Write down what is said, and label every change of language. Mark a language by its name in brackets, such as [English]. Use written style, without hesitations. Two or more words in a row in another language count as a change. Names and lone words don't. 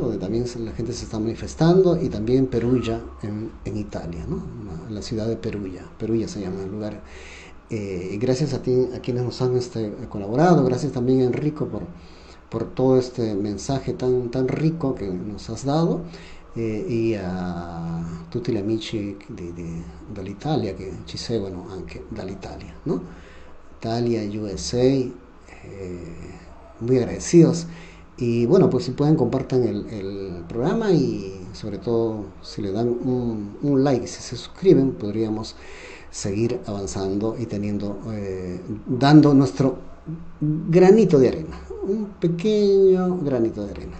[Spanish] Donde también la gente se está manifestando, y también Perugia en Italia, ¿no? En la ciudad de Perugia se llama el lugar. Gracias a quienes nos han colaborado, gracias también, Enrico, por todo este mensaje tan rico que nos has dado, [Italian] e a tutti gli amici dall'Italia che ci seguono anche dall'Italia, ¿no? [Spanish] Italia, USA, muy agradecidos. Y bueno, pues si pueden, compartan el programa, y sobre todo si le dan un like, si se suscriben, podríamos seguir avanzando y dando nuestro granito de arena, un pequeño granito de arena.